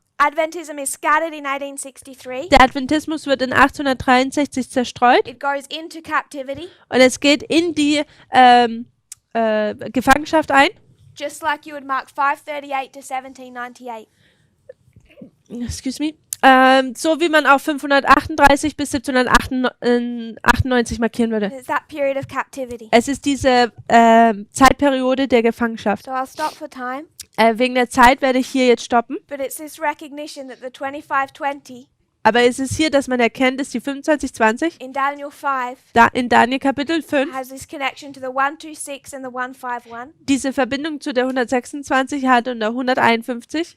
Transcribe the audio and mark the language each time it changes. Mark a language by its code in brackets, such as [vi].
[en] Adventism is scattered in 1863. [de] Der Adventismus wird in 1863 zerstreut [en] It goes into captivity, [de] und es geht in die Gefangenschaft ein. [en] just like you would mark 538 to 1798. Excuse me. [de] So wie man auch 538 bis 1798 markieren würde. [en] It's that period of captivity. [de] Es ist diese Zeitperiode der Gefangenschaft. [en] So I'll stop for time, [de] Wegen der Zeit werde ich hier jetzt stoppen. [en] but it's this recognition that the 2520 [de] Aber es ist hier, dass man erkennt, dass die 2520 [en] in Daniel 5 [de] da in Daniel Kapitel 5 [en] has this connection to the 126 and the 151, [de] diese Verbindung zu der 126 hat und der 151